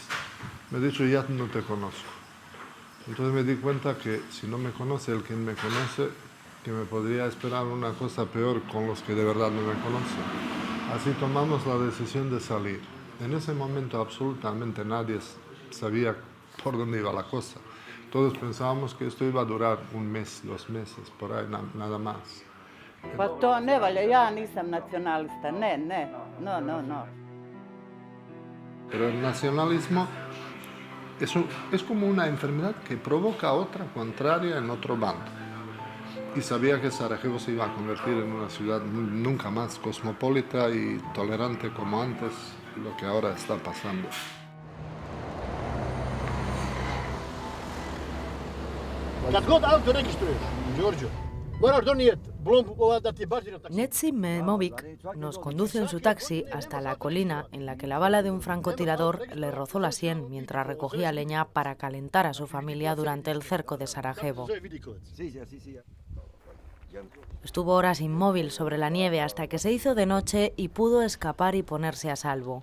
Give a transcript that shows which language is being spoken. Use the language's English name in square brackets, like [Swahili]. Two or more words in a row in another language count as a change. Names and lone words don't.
[Spanish] Me ha dicho, ya no te conozco. Entonces me di cuenta que si no me conoce el quien me conoce, que me podría esperar una cosa peor con los que de verdad no me conocen. Así tomamos la decisión de salir. En ese momento absolutamente nadie sabía por dónde iba la cosa. Todos pensábamos que esto iba a durar 1 mes, 2 meses, por ahí nada más. [Bosnian] Pa to ne valja, ja nisam nacionalista, no. [Spanish] Pero el nacionalismo es como una enfermedad que provoca otra contraria en otro bando. Y sabía que Sarajevo se iba a convertir en una ciudad nunca más cosmopolita y tolerante como antes, lo que ahora está pasando. [Bosnian] Kad god auto registruješ, Đorđo, [Spanish] Netzi Memovic nos conduce en su taxi hasta la colina en la que la bala de un francotirador le rozó la sien mientras recogía leña para calentar a su familia durante el cerco de Sarajevo. Estuvo horas inmóvil sobre la nieve hasta que se hizo de noche y pudo escapar y ponerse a salvo.